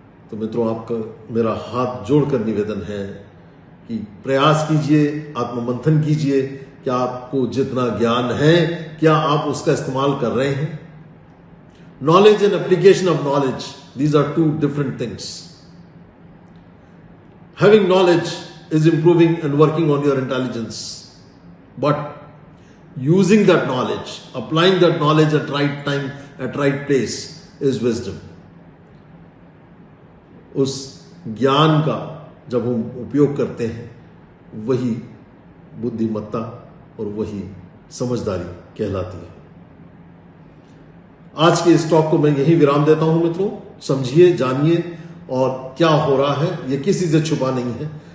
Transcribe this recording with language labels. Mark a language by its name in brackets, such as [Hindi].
[Hindi] तो मित्रों, आपका मेरा हाथ जोड़कर निवेदन है कि प्रयास कीजिए, आत्ममंथन कीजिए। क्या आपको जितना ज्ञान है, क्या आप उसका इस्तेमाल कर रहे हैं? [English] Knowledge and application of knowledge, these are 2 different things. Having knowledge is improving and working on your intelligence, but using that knowledge, applying that knowledge at right time, at right place is wisdom. [Hindi] उस ज्ञान का जब हम उपयोग करते हैं, वही बुद्धिमत्ता और वही समझदारी कहलाती है। आज के इस टॉक को मैं यही विराम देता हूं मित्रों। समझिए, जानिए और क्या हो रहा है ये किसी से छुपा नहीं है।